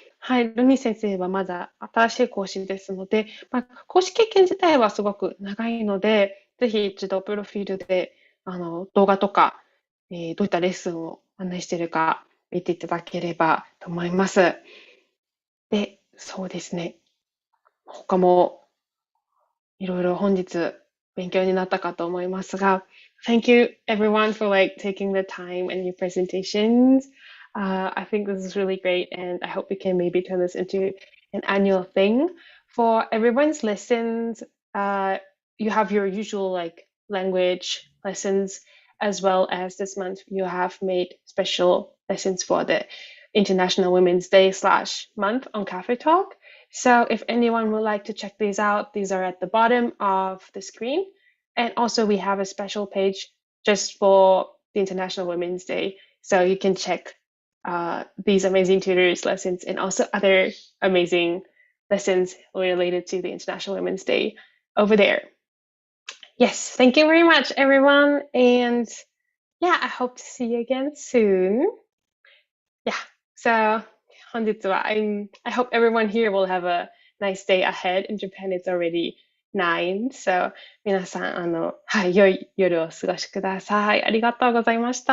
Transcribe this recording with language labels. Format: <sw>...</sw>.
<ja>はい、ルミ先生はまだ新しい講師ですので、講師経験自体はすごく長いので、ぜひ一度プロフィールで動画とか、どういったレッスンを案内しているか見ていただければと思います。で、そうですね。他もいろいろ本日勉強になったかと思いますが、</ja> <en>Thank you everyone for taking the time and your presentations. I think this is really great, and I hope we can maybe turn this into an annual thing. For everyone's lessons, you have your usual language lessons, as well as this month you have made special lessons for the International Women's Day / month on Cafe Talk. So if anyone would like to check these out, these are at the bottom of the screen. And also we have a special page just for the International Women's Day. So you can check these amazing tutors' lessons and also other amazing lessons related to the International Women's Day over there. Yes, thank you very much, everyone. And yeah, I hope to see you again soon. Yeah, so</en> <ja>本日</ja> <en>はI hope everyone here will have a nice day ahead. In Japan, it's already 9.</en> <ja>So 皆さん、はい、良い夜をお過ごしください。ありがとうございました。</ja>